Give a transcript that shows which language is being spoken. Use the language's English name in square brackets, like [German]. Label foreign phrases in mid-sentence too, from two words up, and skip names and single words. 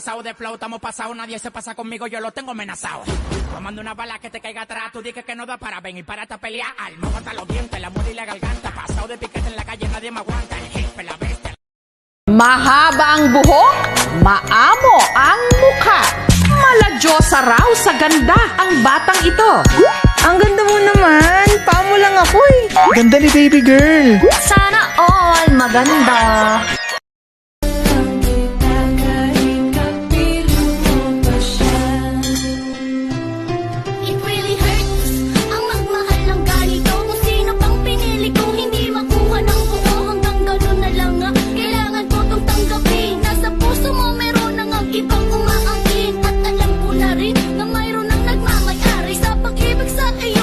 [Spanish] de flow, estamos pasados, nadie se pasa conmigo, yo lo tengo amenazado. Tomando una bala que te caiga atrás, tú dices que no da para venir para esta pelea. Alma, hasta los dientes, la muerte y la garganta. Pasado de piquete en la calle, nadie me aguanta. El jefe, la bestia. [Filipino] Mahaba ang buhok, maamo ang mukha. Maladyosa raw sa ganda ang batang ito. Ang ganda mo naman. Pamo lang ako eh. Ganda ni baby girl. Sana all maganda. [English] It really hurts [Filipino] ang magmahal ng ganito. Kung sino pang pinili ko, hindi makuha ng buo. Hanggang gano'n na lang nga, kailangan ko itong tanggapin. Nasa puso mo meron nang ang ibang umaangkin. At alam ko na rin na mayroon nang nagmamayari sa pag-ibig sa iyo.